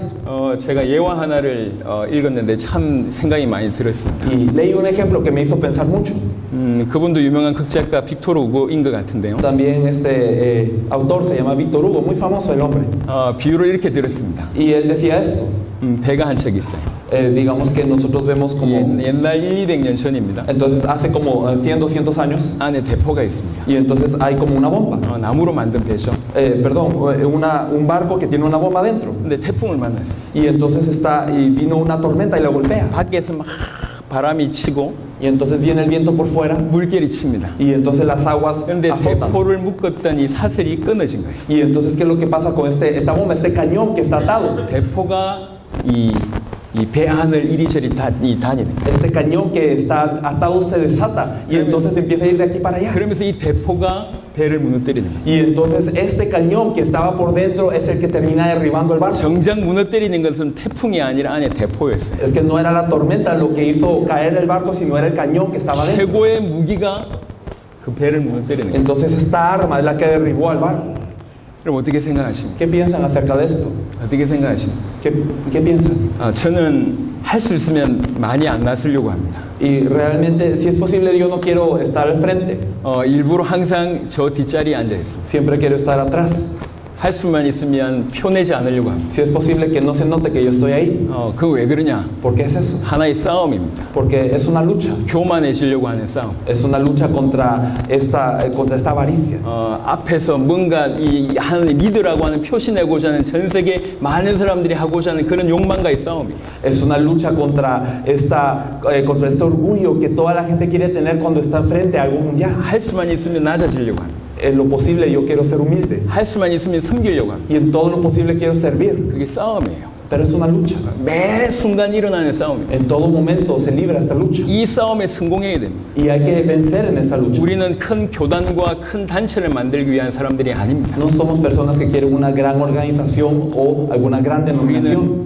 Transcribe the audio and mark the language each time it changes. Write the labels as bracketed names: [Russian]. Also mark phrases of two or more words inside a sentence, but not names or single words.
[Korean] 제가 예화 하나를 읽었는데 참 생각이 많이 들었습니다. [Spanish] Y leí un ejemplo que me hizo pensar mucho. [Korean] 그분 이분도 유명한 극작가 빅토르 우고인 것 같은데요. [Spanish] También este autor se llama Víctor Hugo, muy famoso el hombre. [Korean] 비유를 이렇게 들었습니다. [Spanish] Y él decía esto. [Korean] 배가 한 척 있어요. [Spanish] Digamos que nosotros vemos como... [Korean] 옛날 1,200년 전입니다. [Spanish] Entonces hace como 100, 200 años. [Korean] 안에 대포가 있습니다. [Spanish] Y entonces hay como una bomba. [Korean] 나무로 만든 배죠. [Spanish] Perdón, un barco que tiene una bomba dentro. [Korean] 근데 태풍을 만났어요. [Spanish] Y entonces y vino una tormenta y la golpea. [Korean] 밖에서 막 바람이 치고 [Spanish] Y entonces viene el viento por fuera. [Korean] 물결이 칩니다. [Spanish] Y entonces las aguas [Korean] 그런데 [Spanish] azotan. [Korean] 대포를 묶었던 이 사슬이 끊어진 거예요. [Spanish] Y entonces, ¿qué es lo que pasa con esta bomba, este cañón que está atado? [Korean] 대포가 이 배 안을 이리저리 다니는 거예요. [Spanish] Este cañón que está atado se desata y entonces empieza a ir de aquí para allá. [Korean] 그러면서 이 대포가 배를 무너뜨리는 거예요. [Spanish] Y entonces este cañón que estaba por dentro es el que termina derribando el barco. [Korean] 정작 무너뜨리는 것은 태풍이 아니라 안에 대포였어요. [Spanish] Es que no era la tormenta lo que hizo caer el barco, sino era el cañón que estaba dentro. [Korean] 최고의 무기가 그 배를 무너뜨리는 거예요. [Spanish] Entonces esta arma es la que derribó al barco. [Korean] 그럼 어떻게 생각하십니까? [Spanish] ¿Qué piensan acerca de esto? [Korean] 어떻게 생각하십니까? [Spanish] ¿Qué piensan? [Korean] 저는 할 수 있으면 많이 안 나서려고 합니다. [Spanish] Y realmente, si es posible, yo no quiero estar al frente. [Korean] 일부러 항상 저 뒷자리에 앉아 있습니다. [Spanish] Siempre quiero estar atrás. [Korean] 할 수만 있으면 표내지 않으려고 합니다. [Spanish] Si es posible que no se note que yo estoy ahí. [Korean] 그거 왜 그러냐? [Spanish] ¿Por qué es eso? [Korean] 하나의 싸움입니다. [Spanish] Porque es una lucha. [Korean] 교만해지려고 하는 싸움. [Spanish] Es una lucha contra esta avaricia. [Korean] 앞에서 뭔가 하나님 믿으라고 하는 표시내고자 하는 전 세계 많은 사람들이 하고자 하는 그런 욕망과의 싸움이에요. [Spanish] Es una lucha contra este orgullo que toda la gente quiere tener cuando está frente a algo mundial. [Korean] 할 수만 있으면 낮아지려고 합니다. [Spanish] En lo posible yo quiero ser humilde. [Korean] 할 수만 있으면 섬기려고 합니다. [Spanish] Y en todo lo posible quiero servir. [Korean] 그게 싸움이에요. [Spanish] Pero es una lucha. [Korean] 매 순간 일어나는 싸움이에요. [Spanish] En todo momento se libra esta lucha. [Korean] 이 싸움에 성공해야 됩니다. [Spanish] Y hay que vencer en esta lucha. [Korean] 우리는 큰 교단과 큰 단체를 만들기 위한 사람들이 아닙니다. [Spanish] No somos personas que quieren una gran organización o alguna gran denominación.